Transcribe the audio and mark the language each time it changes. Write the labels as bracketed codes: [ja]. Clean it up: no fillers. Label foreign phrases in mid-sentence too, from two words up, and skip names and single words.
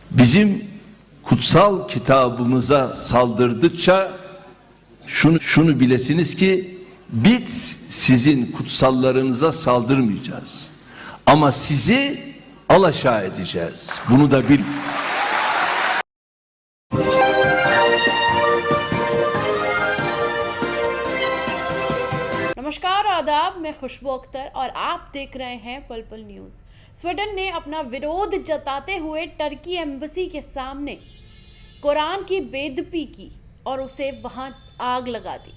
[tr] bizim kutsal kitabımıza saldırdıkça şunu bilesiniz ki biz sizin kutsallarınıza saldırmayacağız. Ama sizi alaşağı edeceğiz. Bunu da bilin. [hi] नमस्कार आदाब, मैं खुशबू अख्तर और आप देख रहे हैं पल पल न्यूज़। स्वीडन ने अपना विरोध जताते हुए टर्की एम्बेसी के सामने कुरान की बेदबी की और उसे वहां आग लगा दी।